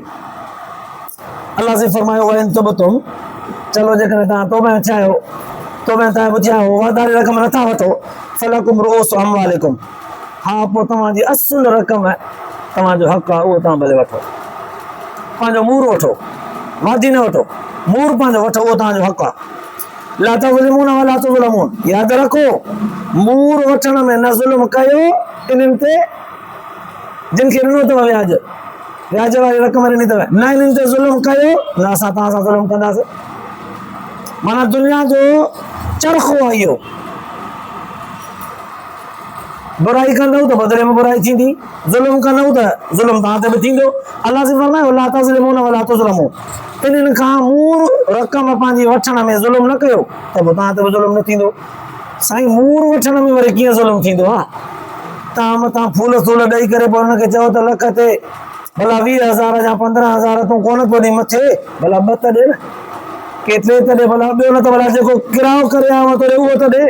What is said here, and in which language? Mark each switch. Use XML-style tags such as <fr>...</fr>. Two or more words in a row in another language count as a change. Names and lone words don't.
<sd>अलाह से फरमायो</sd> <ar>وإن تبتم,</ar> <sd>चलो जेकॾहिं तव्हां तौबा थिया आहियो, तौबा ताइब थिया हो, वाधारी रक़म नथा वठो,</sd> <ar>فلكم رؤوس أموالكم.</ar> <sd>हा पोइ तव्हांजी असुल रक़म तव्हांजो हक़ आहे, उहो तव्हां भले वठो। पंहिंजो मूर वठो, वाधी न वठो, मूर पंहिंजो वठो, उहो तव्हांजो हक़ आहे।</sd> <ar>لا تظلمون ولا تظلمون.</ar> <sd>यादि रखो, मूर वठण में न ज़ुल्म कयो इन्हनि ते जिन खे ॾिनो अथव व्याज, व्याज वारी रक़म ॾिनी अथव, न इन्हनि ते ज़ुल्म कयो, न असां तव्हां सां ज़ुल्म कंदासीं। माना दुनिया जो चरखो आहे इहो। बुराई कंदव त बदिले में बुराई थींदी, ज़ुल्म कंदव त ज़ुल्म तव्हां ते बि थींदो। अलाह से फरमायो</sd> <ar>لا تظلمون ولا تظلمون.</ar> <sd>इन्हनि खां मूर रक़म पंहिंजी वठण में ज़ुल्म न कयो त पोइ तव्हां ते बि ज़ुल्म न थींदो। साईं मूर वठण में वरी कीअं ज़ुल्म थींदो आहे? तव्हां मथां फूल सूल ॾेई करे पोइ हुनखे चओ त लख ते भला 20,000 या 15,000 तूं कोन थो ॾे मथे, भला ॿ त ॾे न, केतिरे त ॾे, भला ॿियो न त भला जेको किरायो करे आयो थो ॾे उहो त ॾे।</sd>